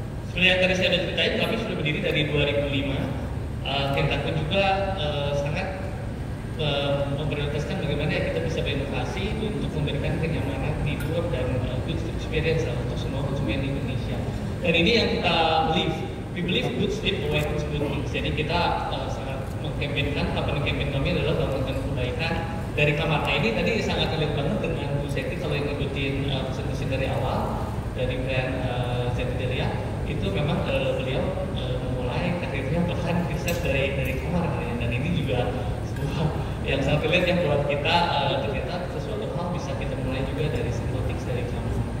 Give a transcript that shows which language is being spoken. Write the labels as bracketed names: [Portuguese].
[Indonesian] Seperti yang tadi saya sudah ceritain, kami sudah berdiri dari 2005. Kintakun juga sangat memprioritaskan bagaimana kita bisa berinovasi untuk memberikan kenyamanan tidur dan [English] good experience [Indonesian] untuk semua konsumen di Indonesia. Dan ini yang kita believe. [English] We believe good sleep awakens good things. [Indonesian] Jadi kita sangat mengkampanyekan, campaign kami adalah melakukan kebaikan dari kamar. Nah ini tadi sangat relate banget dengan Bu Seti kalau yang ngikutin presentasi dari awal dari brand Zendelia, itu memang beliau memulai karirnya bahkan sukses dari kamar, dan ini juga sebuah yang sangat relate yang buat kita ternyata sesuatu hal bisa kita mulai juga dari [English] simple things [Indonesian] dari kamar.